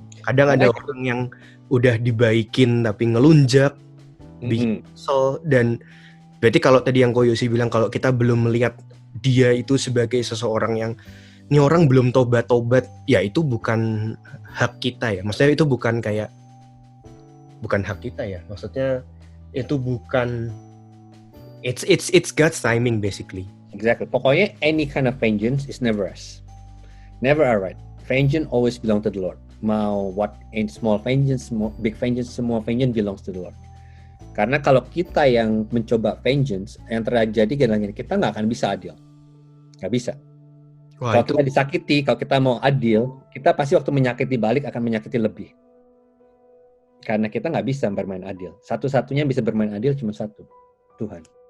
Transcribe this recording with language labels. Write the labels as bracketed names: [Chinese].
[Indonesian] Kadang ada orang yang udah dibaikin tapi ngelunjak, kesel, dan berarti kalau tadi yang Koyosi bilang kalau kita belum melihat dia itu sebagai seseorang yang ini orang belum tobat-tobat, ya itu bukan hak kita ya. Maksudnya itu bukan hak kita ya. Maksudnya itu bukan [English] it's God's timing basically. Exactly. Pokoknya any kind of vengeance is never us. Never our right. Vengeance always belong to the Lord. Mau what in small vengeance, big vengeance, semua vengeance belongs to the Lord. [Indonesian] Karena kalau kita yang mencoba vengeance, yang terjadi adalah kita nggak akan bisa adil. Nggak bisa. Kalau kita disakiti, kalau kita mau adil, kita pasti waktu menyakiti balik akan menyakiti lebih. Karena kita nggak bisa bermain adil. Satu-satunya yang bisa bermain adil cuma satu, Tuhan.